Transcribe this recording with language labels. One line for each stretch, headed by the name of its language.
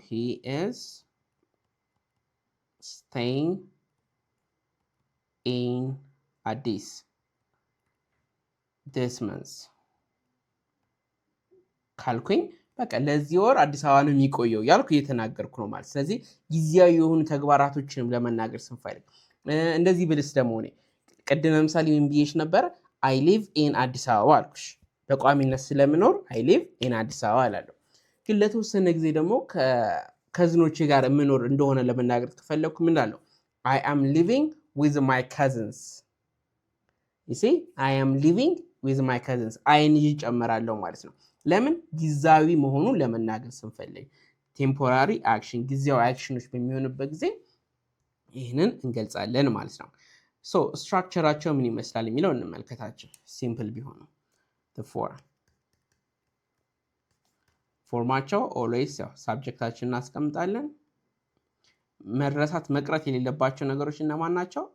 English: he is staying in Addis this month
Amharic: ካልኩኝ በቃ ለዚህ ወር አዲስ አበባ ነው የሚቆየው ያልኩ እየተናገርኩ ነው ማለት። ስለዚህ ጊዜያዊ የሆኑ ተግባራቶችንም ለመናገር ስንፈልግ እንደዚህ ብልስ ደግሞ እኔ ቅድም ለምሳሌ ምን ብዬሽ ነበር?
English: I live in
Amharic: አዲስ አበባ አልኩሽ። በቋሚነት ስለምኖር I live in አዲስ አበባ እላለሁ። ግን ለተወሰነ ጊዜ ደግሞ ከዝኖቼ ጋር የምኖር እንደሆነ ለመናገር ከፈለኩ ምን እላለሁ?
English: I am living with my cousins። you see I am living with my cousins
Amharic: አይንጂ ጨምራለሁ ማለት ነው። ለምን? ጊዜያዊ መሆኑን ለመናገር ስንፈልግ ቴምፖራሪ አክሽን ጊዜያዊ አክሽኖች በሚሆንበት ጊዜ ይህንን እንገልጻለን ማለት ነው። ስትራክቸራቸው ምን ይመስላል የሚለው እንመልከታቸው። ሲምፕል ቢሆኑ ፎርማቸው ኦልዌይስ ያው ሳብጀክታችን እናስቀምጣለን። መረሳት መቅረት የሌለባቸው ነገሮች እነማን ናቸው?